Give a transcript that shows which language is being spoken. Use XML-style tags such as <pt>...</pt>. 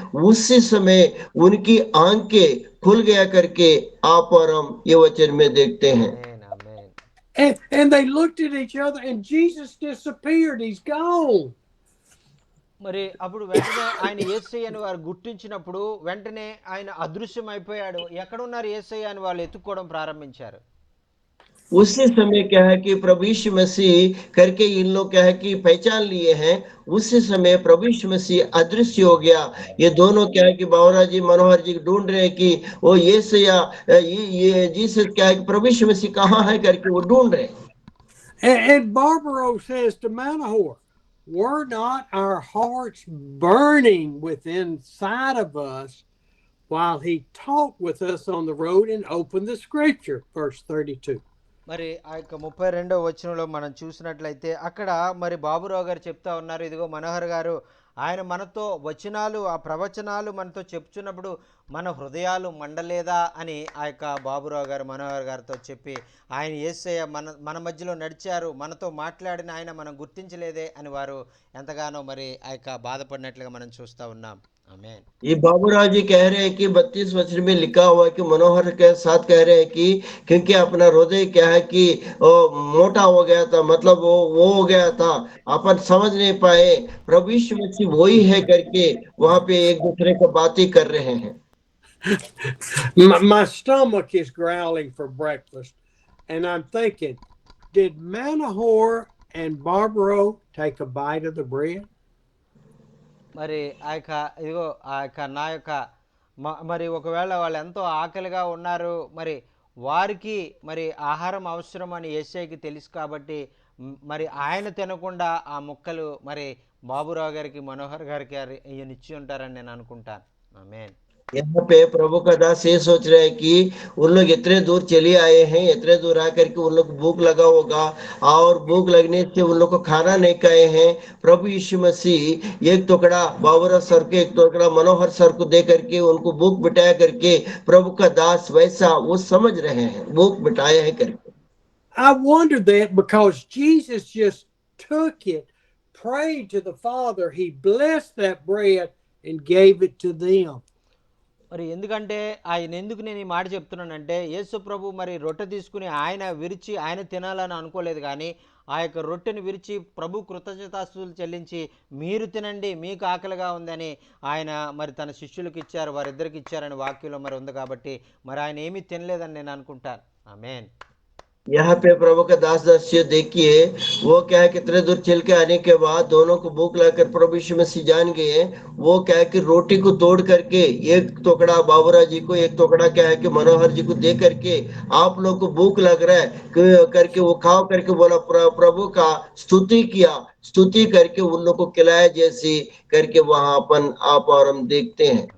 <hi>उसी समय उनकी आंखें खुल गया करके आप और हम ये वचन में देखते हैं।</hi> <en>And they looked at each other and Jesus disappeared. He's gone.</en> <te>మరి అప్పుడు వెంటనే ఆయన యేసయ్య అని వారు గుర్తించినప్పుడు వెంటనే ఆయన అదృశ్యం అయిపోయాడు. ఎక్కడున్నారు యేసయ్య అని వాళ్ళు ఎత్తుక్కోవడం ప్రారంభించారు.</te> <hi>उसी समय क्या है कि प्रभु यीशु मसीह करके इन लोग क्या है कि पहचान लिए हैं। उसी समय प्रभु यीशु मसीह अदृश्य हो गया। ये दोनों क्या है कि बावरा जी मनोहर जी ढूंढ रहे हैं कि वो ये जीसस क्या है कि प्रभु यीशु मसीह कहाँ है करके वो ढूंढ रहे हैं।</hi> <en>And Barbaro says to Manohar, were not our hearts burning within inside of us while he talked with us on the road and opened the scripture? Verse 32.</en> <te>మరి ఆ యొక్క 32వ వచనంలో మనం చూసినట్లయితే అక్కడ మరి బాబురావు గారు చెప్తా ఉన్నారు, ఇదిగో మనోహర్ గారు ఆయన మనతో వచనాలు ఆ ప్రవచనాలు మనతో చెప్తున్నప్పుడు మన హృదయాలు మండలేదా అని ఆ యొక్క బాబురావు గారు మనోహర్ గారితో చెప్పి ఆయన యేసయ్య మన మధ్యలో నడిచారు, మనతో మాట్లాడిన ఆయన మనం గుర్తించలేదే అని వారు ఎంతగానో మరి ఆ యొక్క బాధపడినట్లుగా మనం చూస్తూ ఉన్నాం. ఆమేన్.</te> <hi>ये बाबूराव जी कह रहे हैं कि 32 वचन में लिखा हुआ है कि मनोहर के साथ कह रहे हैं कि क्योंकि अपना हृदय क्या है कि मोटा हो गया था, मतलब वो हो गया था, अपन समझ नहीं पाए। प्रभु यीशु मसीह वही है करके वहां पे एक दूसरे को बातें कर रहे हैं।</hi> <en>My stomach is growling for breakfast, and I'm thinking, did Manahor and Barbaro take a bite of the bread?</en> <te>మరి ఆ యొక్క ఇదిగో ఆ యొక్క నా యొక్క మరి ఒకవేళ వాళ్ళు ఎంతో ఆకలిగా ఉన్నారు, మరి వారికి మరి ఆహారం అవసరం అని యేసయ్యకి తెలుసు కాబట్టి మరి ఆయన తినకుండా ఆ ముక్కలు మరి బాబురావు గారికి మనోహర్ గారికి ఈయన ఇచ్చి ఉంటారని నేను అనుకుంటాను. ఆమేన్.</te> <hi>यहाँ पे प्रभु का दास ये सोच रहे हैं कि उन लोग इतने दूर चले आए हैं, इतने दूर आकर के उन लोग को भूख लगा होगा, और भूख लगने से उन लोग को खाना नहीं खाए हैं। प्रभु यीशु मसीह एक टुकड़ा बाबरा सर को, एक टुकड़ा मनोहर सर को दे करके उनको भूख मिटाया करके प्रभु का दास वैसा वो समझ रहे हैं, भूख मिटाया है करके।</hi> <en>I wonder that because Jesus just took it, prayed to the Father, he blessed that bread and gave it to them.</en> <te>మరి ఎందుకంటే ఆయన ఎందుకు నేను ఈ మాట చెప్తున్నానంటే యేసు ప్రభు మరి రొట్టె తీసుకుని ఆయన విరిచి ఆయన తినాలని అనుకోలేదు, కానీ ఆ యొక్క రొట్టెని విరిచి ప్రభు కృతజ్ఞతాస్తుతులు చెల్లించి మీరు తినండి మీకు ఆకలిగా ఉందని ఆయన మరి తన శిష్యులకు ఇచ్చారు, వారిద్దరికి ఇచ్చారని వాక్యంలో మరి ఉంది. కాబట్టి మరి ఆయన ఏమీ తినలేదని నేను అనుకుంటాను. ఆమేన్.</te> <hi>यहाँ पे प्रभु का दास दासियों देखिए, वो क्या है कितने दूर चल के आने के बाद दोनों को भूख लगकर प्रभु यीशु मसीह जान गए। वो क्या है कि रोटी को तोड़ करके एक टुकड़ा बाबूराव जी को, एक टुकड़ा क्या है कि मनोहर जी को दे करके आप लोग को भूख लग रहा है करके वो खाओ करके बोला, प्रभु का स्तुति किया, स्तुति करके उन लोग को खिलाया, जैसे करके वहां अपन आप और हम देखते हैं।</hi>